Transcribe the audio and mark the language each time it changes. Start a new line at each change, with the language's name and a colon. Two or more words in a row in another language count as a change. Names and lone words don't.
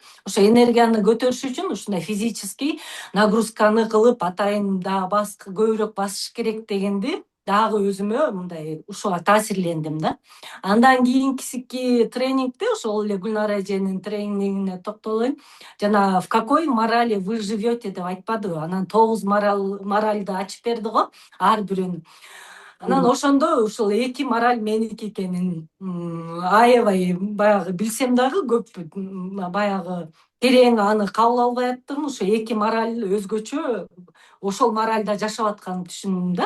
Kyrgyz: Ошо энергияны көтөрүш үчүн ушундай
Russian: физический нагрузканы
Kyrgyz: кылып атайын дагы көбүрөөк басыш керек дегенди дагы өзүмө мындай ушуга таасирлендим да. Андан кийинки тренингде ошол эле Гүлнара эженин тренингине токтолоюн. Жана
Russian: в какой морали вы живете
Kyrgyz: деп айтпадыбы? Анан 9 моральды ачып берди го ар бирөөнүн. Анан ошондо ушул 2 мораль меники экенин аябай баягы билсем дагы көп баягы терең аны кабыл албай аттым. Ошо 2 мораль өзгөчө ошол моральда жашап атканын түшүндүм да.